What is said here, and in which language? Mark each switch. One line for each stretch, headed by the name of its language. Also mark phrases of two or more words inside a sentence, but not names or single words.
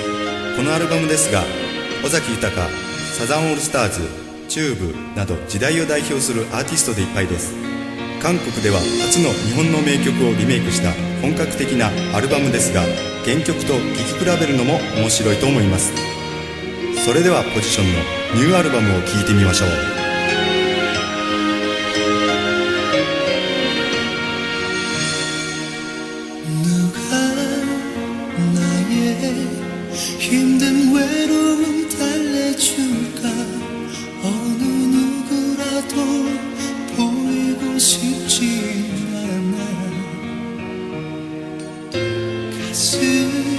Japanese: このアルバムですが尾崎豊、サザンオールスターズ、チューブなど時代を代表するアーティストでいっぱいです。韓国では初の日本の名曲をリメイクした本格的なアルバムですが、原曲と聴き比べるのも面白いと思います。それではポジションのニューアルバムを聴いてみましょう。
Korean: 힘든 외로움 달래줄까 어느 누구라도 보이고 싶지 않아 가슴